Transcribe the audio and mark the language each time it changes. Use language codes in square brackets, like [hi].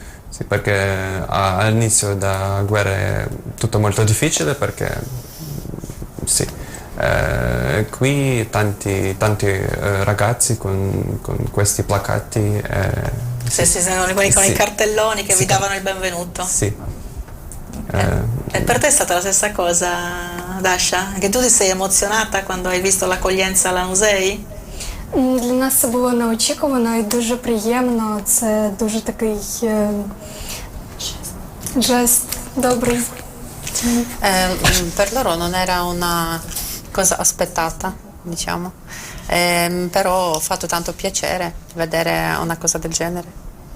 [it] Sì, perché all'inizio della guerra è tutto molto difficile, perché sì, qui tanti ragazzi con questi placati. Sì, sono quelli con i cartelloni che vi davano il benvenuto. Sì. E per te è stata la stessa cosa, Dasha? Anche tu ti sei emozionata quando hai visto l'accoglienza alla Nusei? [uk] Для нас це було неочікувано і дуже приємно. Це дуже такий жест добрий. [it] Per loro non era una cosa aspettata, diciamo, però ha fatto tanto piacere vedere una cosa del genere.